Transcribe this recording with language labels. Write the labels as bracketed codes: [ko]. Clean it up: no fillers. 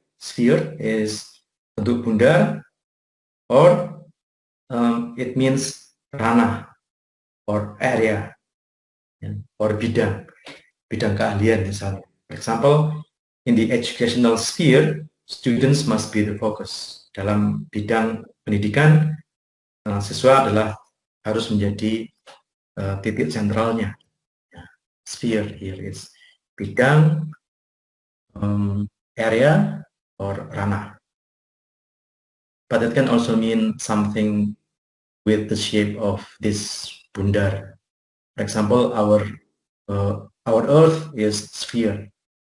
[en] sphere is [id] bentuk bundar, [en] or it means [id] ranah [en] or area, or [id] bidang keahlian misalnya. [en] For example, in the educational sphere, students must be the focus. [id] Dalam bidang pendidikan, siswa harus menjadi titik sentralnya. [en] Sphere here is bidang, area, or ranah. But it can also mean something with the shape of this bundar. For example, our Earth is sphere.